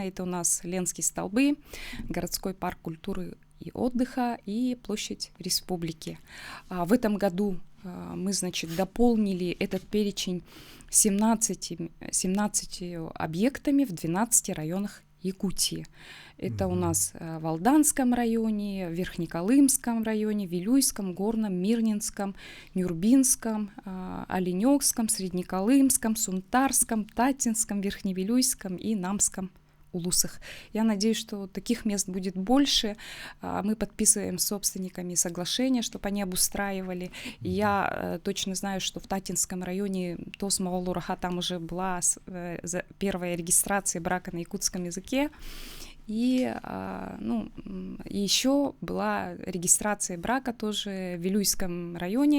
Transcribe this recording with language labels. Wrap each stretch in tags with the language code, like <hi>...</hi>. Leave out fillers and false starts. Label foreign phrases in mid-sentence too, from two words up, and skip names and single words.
<ru>Это у нас Ленские столбы, городской парк культуры и отдыха и площадь Республики. В этом году мы, значит, дополнили этот перечень 17 объектами в 12 районах Якутии. Это у нас в Алданском районе, в Верхнеколымском районе, Вилюйском, Горном, Мирнинском, Нюрбинском, Оленёкском, Среднеколымском, Сунтарском, Татинском, Верхневилюйском и Намском улусах. Я надеюсь, что таких мест будет больше. Мы подписываем с собственниками соглашения, чтобы они обустраивали. И я точно знаю, что в Татинском районе Тосмаолураха там уже была первая регистрация брака на якутском языке. И еще была регистрация брака тоже в Вилюйском районе.</ru>